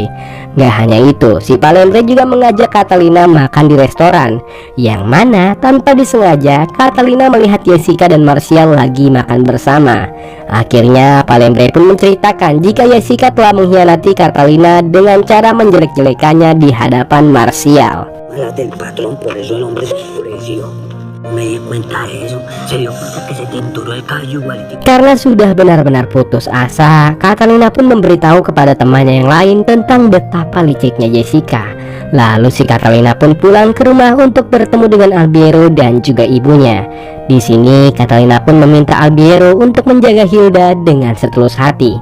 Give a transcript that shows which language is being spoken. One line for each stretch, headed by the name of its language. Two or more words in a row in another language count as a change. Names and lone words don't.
Indonesian: Gak hanya itu, si Palembre juga mengajak Catalina makan di restoran, yang mana tanpa disengaja Catalina melihat Jessica dan Martial lagi makan bersama. Akhirnya Palembre pun menceritakan jika Jessica telah mengkhianati Catalina dengan cara menjelek-jelekannya di hadapan Martial.
Spanish: Malas del patrón, por eso el hombre se enfureció. No me di cuenta de eso. Se dio cuenta que se tinturó el cabello igualito.
Indonesian: Karena sudah benar-benar putus asa, Catalina pun memberitahu kepada temannya yang lain tentang betapa liciknya Jessica. Lalu si Catalina pun pulang ke rumah untuk bertemu dengan Albiero dan juga ibunya. Di sini Catalina pun meminta Albiero untuk menjaga Hilda dengan setulus hati.